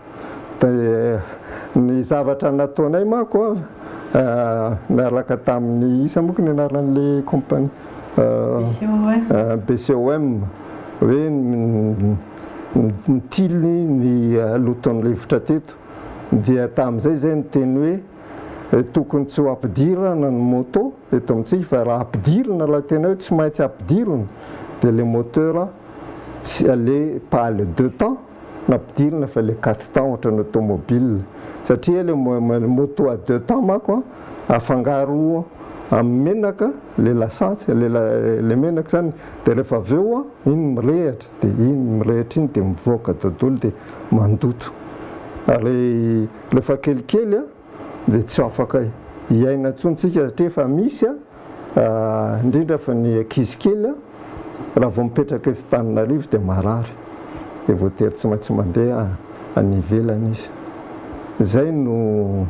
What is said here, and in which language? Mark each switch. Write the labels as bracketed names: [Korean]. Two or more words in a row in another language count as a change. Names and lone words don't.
[Malagasy] ny zavatra nataonay mako miaraka tamin'ny isa moka ny anaran'le compagnie BCOM hoe mitily ny loton'le rivotra teto dia tamin'izay zay ny teny hoe tokony tsy ho ampidirana ny moto eto amintsika fa raha ampidirina raha tena hoe tsy maintsy ampidirina dia le moteur le pas le 2 temps nampidirina fa le 4 temps ohatra ny automobile satria le [French] moto à 2 temps [Malagasy] mako afangaro amin'ny menaka le lasantsy le menaka zany dia rehefa avy eo iny mirehatra dia iny mirehatra iny dia mivoaka dodolo dia mandoto ary rehefa kelikely dia tsy afaka hiaina ntsontsika satria efa misy indrindra fa ny ankizy kely raha vao mipetraka eto Antananarivo dia marary dia voatery tsy maintsy mandeha any ivelany izy zay no